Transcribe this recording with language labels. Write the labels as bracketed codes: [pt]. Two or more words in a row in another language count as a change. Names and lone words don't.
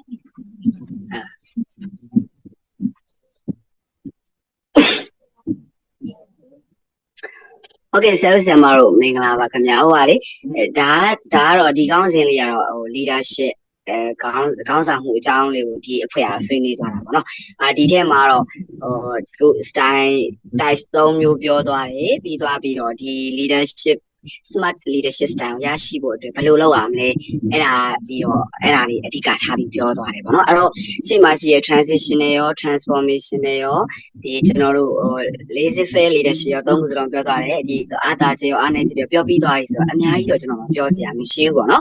[my] โอเคဆရာတို့ဆရာမတို့မင်္ဂလာပါခင်ဗျာဟုတ်ပါလေဒါကတော့ဒီကောင်းစဉ်လေးကတော့ဟို leadership ခေါင်းဆောင်မှုအကြောင်းလေးကိုဒီအဖွဲ့အားဆွေးနွေးသွားတာပေါ့နော်ဒီထဲမှာတော့ကို style 3မျိုးပြောသွားတယ်ပြီးတော့ဒီ [en] leadership smart leadership style [my] ရရှိဖို့အတွက်ဘယ်လိုလုပ်ရမလဲအဲ့ဒါလေးအဓိက ထားပြီးပြောသွားတယ်ပေါ့နော်အဲ့တော့ရှေ့မှာရှိရဲ့ transitional ရော transformational ရောဒီကျွန်တော်တို့ [en] laissez faire leadership [my] ရောသုံးခုစလုံးပြောသွားတယ်ဒီအာသာချက်ရောအားနည်းချက်ရောပြောပြီးသွားပြီဆိုတော့အများကြီးတော့ကျွန်တော်မပြောစရာမရှိဘူးပေါ့နော်